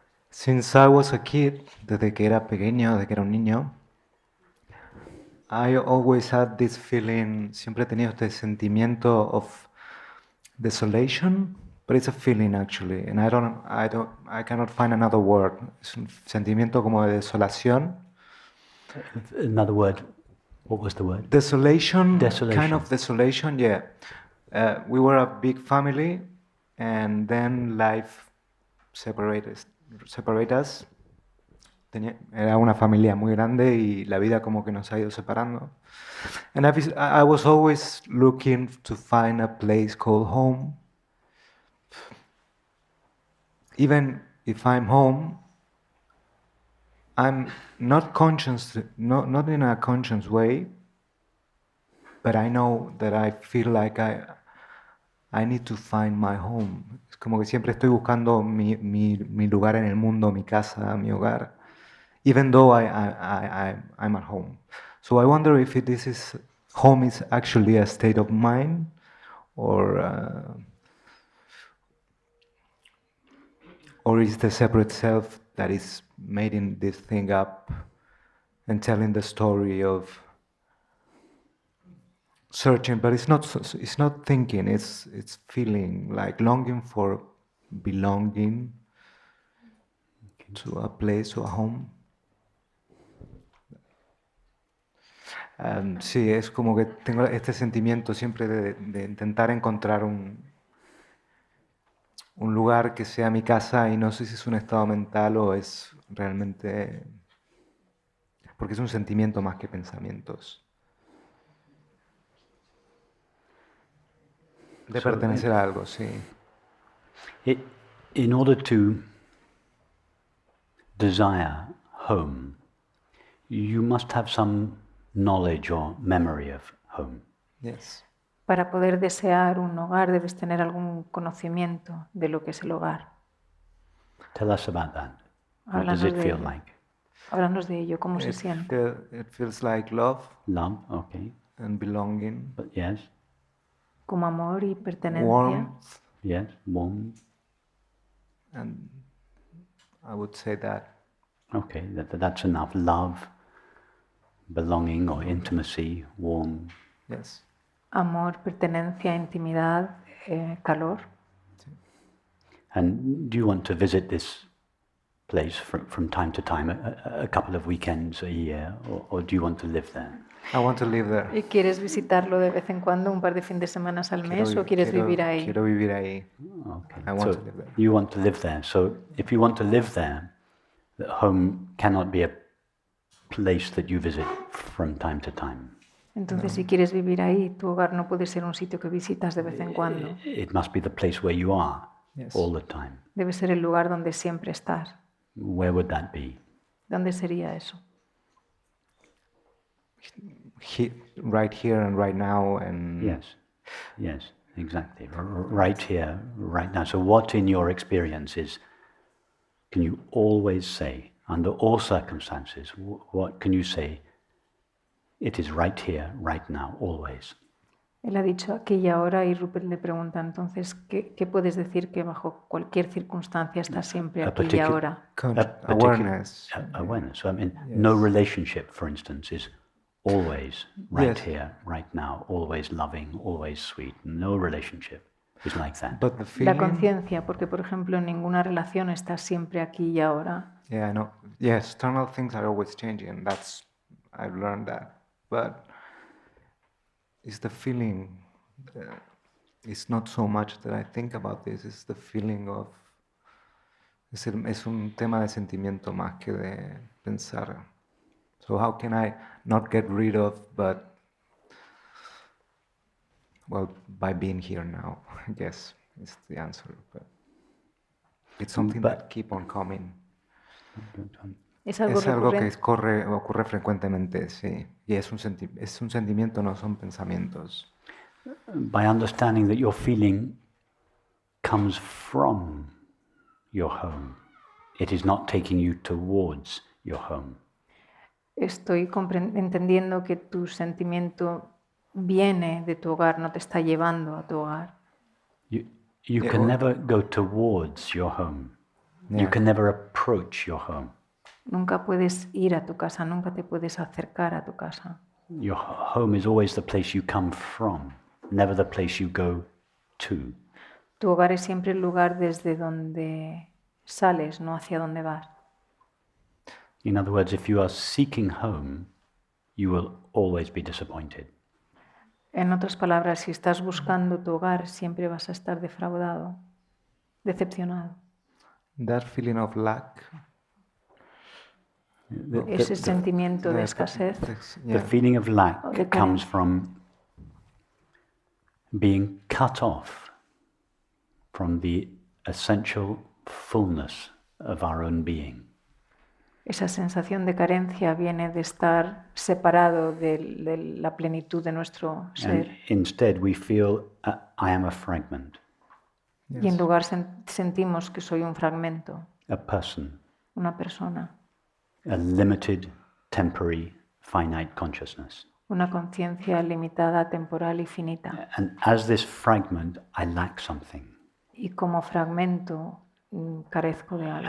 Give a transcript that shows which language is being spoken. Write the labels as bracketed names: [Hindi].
[English] Since I was a kid, [Spanish] desde que era pequeño, desde que era un niño, [English] I always had this feeling, [Spanish] siempre he tenido este sentimiento [English] of desolation, but it's a feeling actually, and I cannot find another word. [Spanish] Es un sentimiento como de desolación. [English] Another word, what was the word? Desolation, Desolation. kind of desolation, yeah. We were a big family, and then life separated us. [Spanish] Era una familia muy grande y la vida como que nos ha ido separando. [English] And I was always looking to find a place called home. Even if I'm home, I'm not conscious, not in a conscious way, but I know that I feel like I need to find my home. [Spanish] Es como que siempre estoy buscando mi lugar en el mundo, mi casa, mi hogar, [English] even though I'm at home. So I wonder if home is actually a state of mind, or is the separate self that is making this thing up and telling the story of searching, but it's not thinking, it's feeling, like longing for belonging to a place, to a home. [Spanish] Sí, es como que tengo este sentimiento siempre de intentar encontrar un lugar que sea mi casa, y no sé si es un estado mental o es realmente, porque es un sentimiento más que pensamientos. De pertenecer a algo, sí. [English] In order to desire home, you must have some knowledge or memory of home. Yes. [Spanish] Para poder desear un hogar debes tener algún conocimiento de lo que es el hogar. [English] Tell us about that. What does it feel like? [Spanish] Háblanos de ello, ¿cómo se siente? [English] It feels like love. Love, okay. And belonging. But yes. [Spanish] Como amor y pertenencia. [English] Warmth. Yes, warmth. And I would say that. Okay, that's enough. Love, belonging or intimacy, warm. Yes. [Spanish] Amor, pertenencia, intimidad, calor. [English] And do you want to visit this place from time to time, a couple of weekends a year, or do you want to live there? I want to live there. [Spanish] ¿Y quieres visitarlo de vez en cuando, un par de fines de semana al mes, o quieres vivir ahí? Quiero vivir ahí. [English] Okay. I want to live there. You want to live there. So if you want to live there, the home cannot be a place that you visit from time to time. [Spanish] Entonces, si quieres vivir ahí, tu hogar no puede ser un sitio que visitas de vez en cuando. [English] It must be the place where you are all the time. [Spanish] Debe ser el lugar donde siempre estás. [English] Where would that be? [Spanish] ¿Dónde sería eso? [English] Right here and right now, and yes, exactly. Right here, right now. So what in your experience can you always say, under all circumstances, what can you say? It is right here, right now, always. [Spanish] Él ha dicho aquí y ahora, y Rupert le pregunta entonces, ¿qué puedes decir que bajo cualquier circunstancia está siempre aquí y ahora? [English] Awareness. Awareness. So I mean, no relationship, for instance, is always right here, right now, always loving, always sweet. No relationship is like that. But the feeling, [Spanish] la conciencia, porque por ejemplo en ninguna relación está siempre aquí y ahora. [English] Yeah, I know. Yes, external things are always changing. I've learned that. But it's the feeling. It's not so much that I think about this. It's the feeling of. [Spanish] Es un tema de sentimiento más que de pensar. [English] So how can I not get rid of, but, well, by being here now, I guess is the answer. But it's something that keep on coming. [Spanish] Es algo que ocurre frecuentemente, sí. Y es un sentimiento, no son pensamientos. [English] By understanding that your feeling comes from your home, it is not taking you towards your home. [Spanish] Estoy entendiendo que tu sentimiento viene de tu hogar, no te está llevando a tu hogar. [English] You can never go towards your home. You Yeah. can never approach your home. [Spanish] Nunca puedes ir a tu casa, nunca te puedes acercar a tu casa. [English] Your home is always the place you come from, never the place you go to. [Spanish] Tu hogar es siempre el lugar desde donde sales, no hacia donde vas. [English] In other words, if you are seeking home, you will always be disappointed. [Spanish] En otras palabras, si estás buscando tu hogar, siempre vas a estar defraudado, decepcionado. [English] That feeling of lack. [Spanish] Ese sentimiento de escasez, [English] The Yeah. feeling of lack [Spanish] de [English] comes [Spanish] carencia. [English] from being cut off from the essential fullness of our own being. [Spanish] Esa sensación de carencia viene de estar separado de la plenitud de nuestro [English] And [Spanish] ser. [English] instead we feel, I am a fragment, [Spanish] Y en lugar sentimos que soy un fragmento, [English] a person, [Spanish] una persona, [English] a limited, temporary, finite consciousness. [Spanish] una conciencia limitada, temporal y finita. [English] And as this fragment, I lack something. [Spanish] Y como fragmento carezco de algo.